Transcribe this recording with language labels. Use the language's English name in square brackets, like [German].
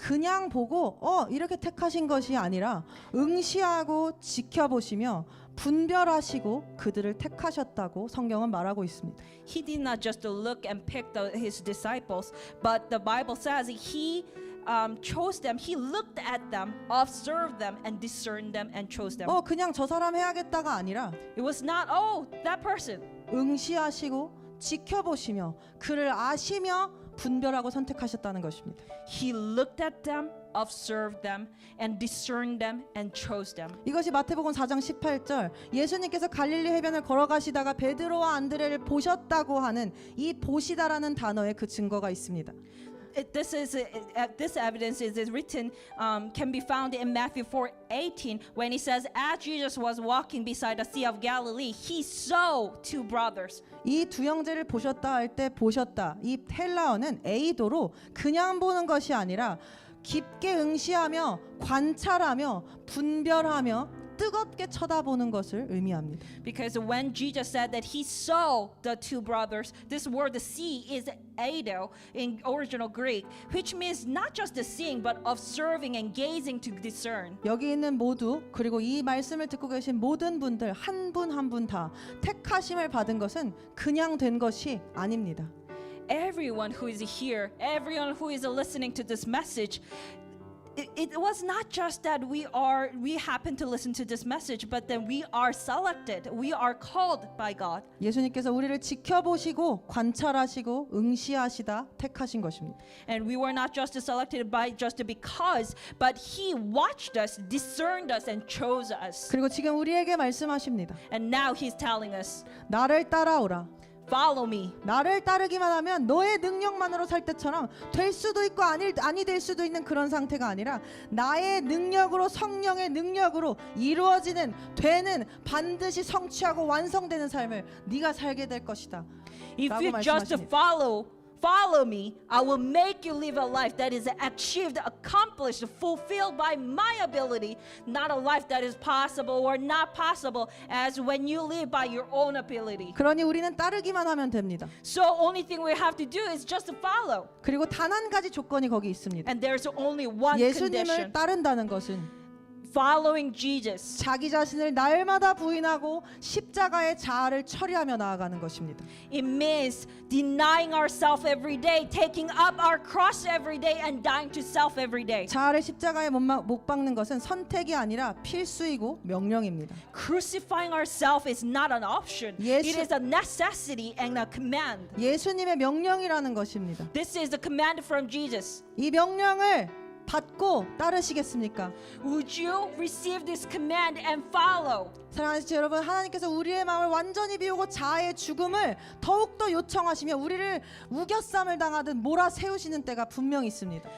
[Korean] 그냥 보고 이렇게 택하신 것이 아니라 응시하고 지켜보시며 분별하시고 그들을 택하셨다고 성경은 말하고 있습니다. [English] He did not just look and pick his disciples, but the Bible says he chose them. He looked at them, observed them, and discerned them and chose them. [Korean] 그냥 저 사람 해야겠다가 아니라 [English] It was not, that person. [Korean] 응시하시고 지켜보시며 그를 아시며 분별하고 선택하셨다는 것입니다. [English] He looked at them, observed them and discerned them and chose them. [Korean] 이것이 마태복음 4장 18절 예수님께서 갈릴리 해변을 걸어가시다가 베드로와 안드레를 보셨다고 하는 이 보시다라는 단어에 그 증거가 있습니다. [English] This evidence is written can be found in Matthew 4:18 when he says, as Jesus was walking beside the Sea of Galilee, he saw two brothers. [Korean] 이 두 형제를 보셨다 할 때 보셨다 이 헬라어는 에이도로 그냥 보는 것이 아니라 깊게 응시하며 관찰하며 분별하며 뜨겁게 쳐다보는 것을 의미합니다. [English] Because when Jesus said that he saw the two brothers, this word the see is eido in original Greek, which means not just the seeing but observing and gazing to discern. [Korean] 여기 있는 모두 그리고 이 말씀을 듣고 계신 모든 분들 한 분 한 분 다 택하심을 받은 것은 그냥 된 것이 아닙니다. [English] Everyone who is here, everyone who is listening to this message, it was not just that we happen to listen to this message, but that we are selected, we are called by God. [Korean] 예수님께서 우리를 지켜보시고 관찰하시고 응시하시다 택하신 것입니다. [English] And we were not just selected by just because, but He watched us, discerned us, and chose us. [Korean] 그리고 지금 우리에게 말씀하십니다. [English] And now He's telling us, [Korean] 나를 따라오라. [English] follow me. [Korean] 나를 따르기만 하면 너의 능력만으로 살 때처럼 될 수도 있고 아니 될 수도 있는 그런 상태가 아니라 나의 능력으로 성령의 능력으로 이루어지는 되는 반드시 성취하고 완성되는 삶을 네가 살게 될 것이다. [English] If [Korean] 라고 [English] you just [Korean] 말씀하십니다. [English] follow me, I will make you live a life that is achieved, accomplished, fulfilled by my ability, not a life that is possible or not possible as when you live by your own ability. [Korean] 그러니 우리는 따르기만 하면 됩니다. [English] So only thing we have to do is just to follow. [Korean] 그리고 단 한 가지 조건이 거기 있습니다. [English] And there's only one [Korean] 예수님을 [English] condition. [Korean] 따른다는 것은 [English] Following Jesus. [Korean] 자기 자신을 날마다 부인하고 십자가의 자아를 처리하며 나아가는 것입니다. [English] It means denying ourselves every day, taking up our cross every day, and dying to self every day. [Korean] 자아를 십자가에 못 박는 것은 선택이 아니라 필수이고 명령입니다. [English] Crucifying ourselves is not an option. [Korean] 예수- [English] It is a necessity and a command. [Korean] 예수님의 명령이라는 것입니다. [English] This is the command from Jesus. [Korean] 이 명령을 받고 따르시겠습니까? [English] Would you receive this command and follow? [Korean] 사랑하는 지체 여러분, 하나님께서 우리의 마음을 완전히 비우고 자아의 죽음을 더욱더 요청하시며 우리를 우겨쌈을 당하듯 몰아세우시는 때가 분명히 있습니다.